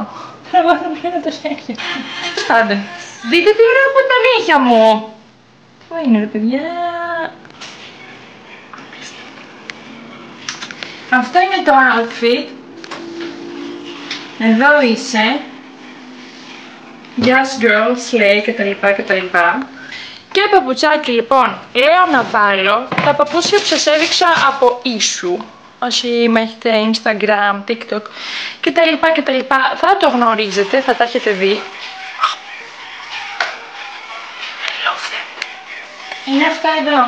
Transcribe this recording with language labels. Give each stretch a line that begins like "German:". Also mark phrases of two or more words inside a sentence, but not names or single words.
Greek: Τραβάω πλέον το χέρι. Άντε. Δείτε τι ωραία που είναι τα νύχια μου. Πού είναι ρε παιδιά. Αυτό είναι το outfit. Εδώ είσαι.
English: Yes girl, slay κτλ.
Greek: Και παπουτσάκι λοιπόν, λέω να βάλω τα παπούτσια που σας έδειξα από ίσου. Όσοι με έχετε Instagram, TikTok κτλ. Θα το γνωρίζετε, θα τα έχετε δει. Είναι αυτά εδώ.